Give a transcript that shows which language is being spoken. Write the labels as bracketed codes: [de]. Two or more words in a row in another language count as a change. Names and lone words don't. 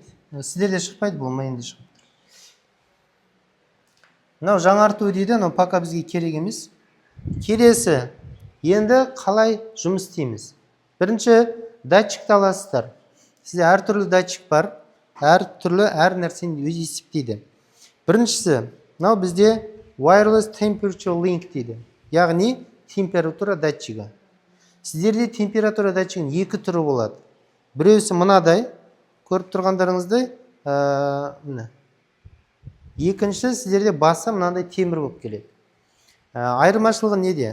[kk] Сіздерде шықпайды, бұл майында шығып тұр. Мынау жаңарту дейді, [ru] но пока [kk] бізге керек емес. Келесі, енді қалай жұмыс істейміз? Бірінші, датчикті аласыздар. Сізде әртүрлі датчик бар. Әр нәрсені өзі есептейді. Біріншісі, мынау бізде [en] wireless temperature link [kk] дейді. Яғни температура датчигі. Сіздерде температура датчигінің екі түрі болады. Біреусі мынадай, көріп тұрғандарыңыздай, міне. Екінші сіздерде басы мынандай темір болып келеді. Айырмашылығы неде?